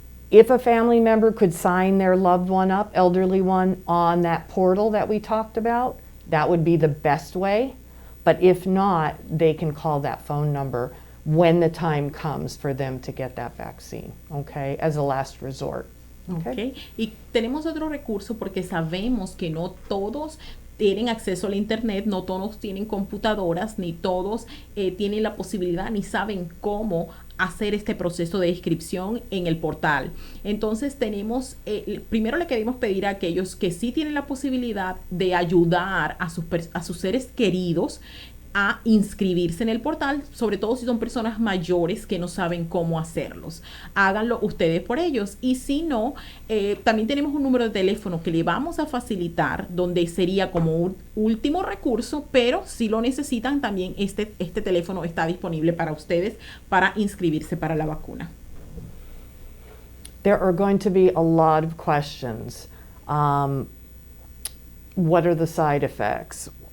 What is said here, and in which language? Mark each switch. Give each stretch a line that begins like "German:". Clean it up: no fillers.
English: If a family member could sign their loved one up, elderly one, on that portal that we talked about, that would be the best way. But if not, they can call that phone number when the time comes for them to get that vaccine, okay, as a last resort. Okay.
Spanish: Y tenemos otro recurso porque sabemos que no todos tienen acceso al internet, no todos tienen computadoras, ni todos tienen la posibilidad ni saben cómo hacer este proceso de inscripción en el portal. Entonces tenemos, primero le queremos pedir a aquellos que sí tienen la posibilidad de ayudar a sus seres queridos a inscribirse en el portal, sobre todo si son personas mayores que no saben cómo hacerlos. Háganlo ustedes por ellos, y si no, también tenemos un número de teléfono que le vamos a facilitar, donde sería como un último recurso, pero si lo necesitan también este teléfono está disponible para ustedes para inscribirse para la vacuna.
English: There are going to be a lot of questions. What are the side effects?